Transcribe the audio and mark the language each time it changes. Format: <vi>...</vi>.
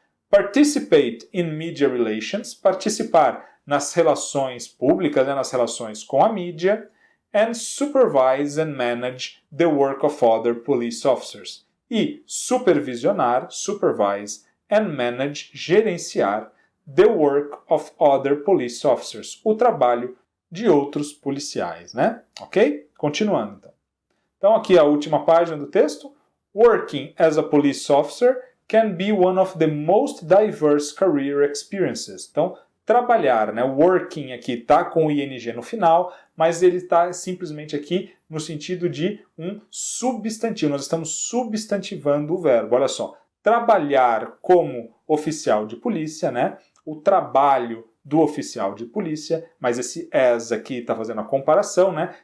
<en>Participate in media relations,</en> <pt>participar nas relações públicas, né, nas relações com a mídia,</pt> <en>and supervise and manage the work of other police officers.</en> <pt>E supervisionar, supervise, and manage, gerenciar,</pt> <en>the work of other police officers,</en> <pt>o trabalho de outros policiais, né? Ok? Continuando, então. Então, aqui a última página do texto.</pt> <en>Working as a police officer can be one of the most diverse career experiences.</en> <pt>Então, trabalhar, né? Working aqui está com o ing no final, mas ele está simplesmente aqui no sentido de um substantivo. Nós estamos substantivando o verbo. Olha só, trabalhar como oficial de polícia, né? O trabalho do oficial de polícia, mas esse as aqui está fazendo a comparação, né?</pt>